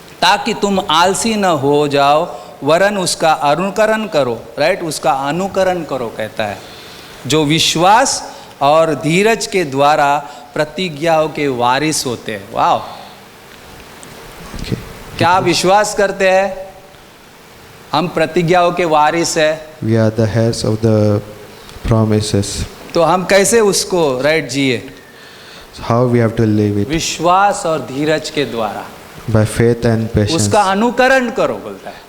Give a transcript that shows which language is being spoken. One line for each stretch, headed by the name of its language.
Hindi: ताकि तुम आलसी न हो जाओ वरन उसका अनुकरण करो, राइट, उसका अनुकरण करो कहता है, जो विश्वास और धीरज के द्वारा प्रतिज्ञाओं के वारिस होते हैं। वाह,
English: Okay.
Hindi: क्या आप विश्वास करते हैं हम प्रतिज्ञाओं के वारिस है?
English: We are the heirs of the promises.
Hindi: तो हम कैसे उसको राइट जिए?
English: How we have to live it?
Hindi: विश्वास और धीरज के द्वारा
English: By faith and patience.
Hindi: उसका अनुकरण करो बोलता है,